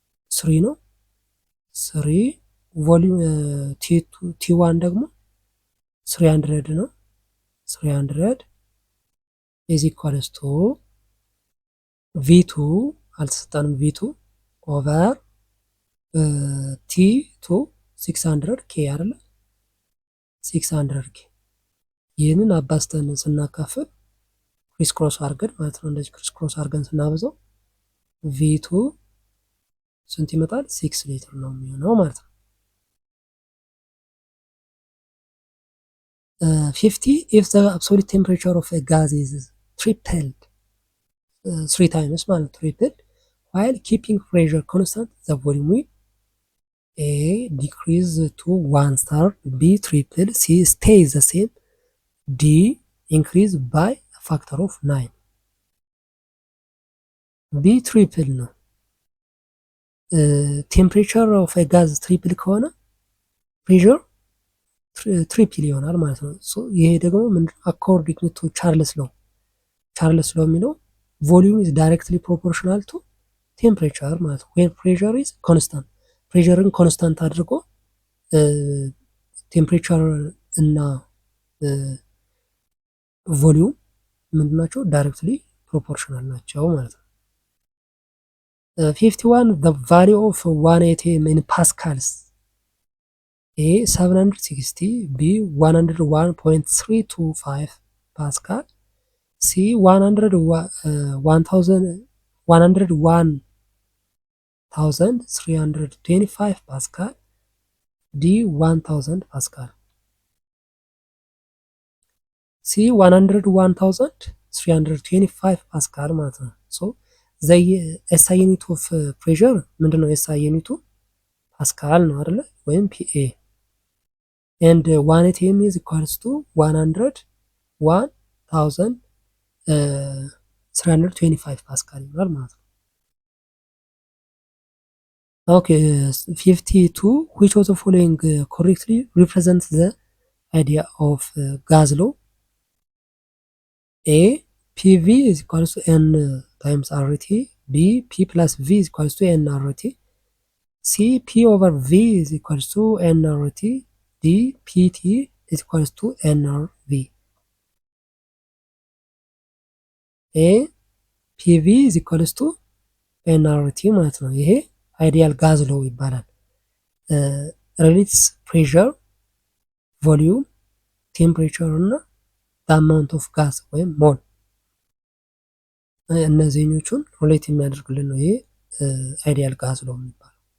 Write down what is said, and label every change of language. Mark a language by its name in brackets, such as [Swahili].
[Amharic] 3 ነው። 3 ቮሊዩም ቲ1 ደግሞ 300 ነው። 300 [English] ኢዝ ኢኳልስ ቱ [Amharic] ቪ2 አልተሰጠንም። ቪ2 ኦቨር ቲ2 600 ኬ አይደለ? 600 ኬ ይህንን አባዝተን ስናካፍል ክሪስ ክሮስ አድርገን ማለት ነው። እንደዚህ ክሪስ ክሮስ አድርገን ስናበዛው ቪ2 ስንት ይመጣል? 6 ሊትር ነው የሚሆነው ማለት ነው። [English] 50 if the absolute temperature of a gas is tripled 3 times [Amharic] ማለት [English] tripled while keeping pressure constant the volume will A decrease to 1/3, B triple, C stays the same, D increase by a factor of 9. [Amharic] B triple ነው። ቴምፕሬቸር ኦፍ ጋዝ ትሪፕል ከሆነ ፕሬሸር ትሪፕል ይሆናል ማለት ነው። ይሄ ደግሞ ምንድን አኮርዲንግ ቱ ቻርልስ ሎው የሚለው [English] ቮሊዩም ኢዝ ዳይሬክትሊ ፕሮፖርሽናል ቱ ቴምፕሬቸር [Amharic] ማለት ነው። [English] ዌን ፕሬሸር ኢዝ ኮንስታንት [Amharic] ፕሬሸርን ኮንስታንት አድርጎ ቴምፕሬቸር እና ቮሊዩም ምንድን ናቸው? [English] ዳይሬክትሊ ፕሮፖርሽናል [Amharic] ናቸው ማለት ነው። [English] 51 the value of 1 atm in pascals A 760 B 101.325 pascal C 101,325 pascal D 1000 pascal [Amharic] C 101,325 pascal ማለት ነው። ሶ ኤስአይ ዩኒት ኦፍ ፕሬሸር ምንድን ነው? ኤስአይ ዩኒቱ ፓስካል ነው አይደለ? ወይም [English] ፒኤ ኤንድ 1 ኤቲኤም ኢዝ ኢኳልስ ቱ 101,325 ፓስካል [Amharic] ይሆናል ማለት ነው። [English] ኦኬ 52 which of the following correctly represents the idea of gas law? A PV is equals to N times RT, B P plus V is equals to nRT, C P over V is equals to nRT, D PT is equals to nRV. A PV is equals to nRT [Amharic] ማለት ነው። ይሄ አይዲያል ጋዝ ሎው ይባላል። ሪሌትስ ፕሬሸር፣ ቮሊዩም፣ ቴምፕሬቸር እና አማውንት ኦፍ ጋዝ ወይም ሞል እነዚህኞቹን ሪሌት የሚያደርግልን ነው። ይሄ አይዲያል ጋዝ ሎው የሚባለው።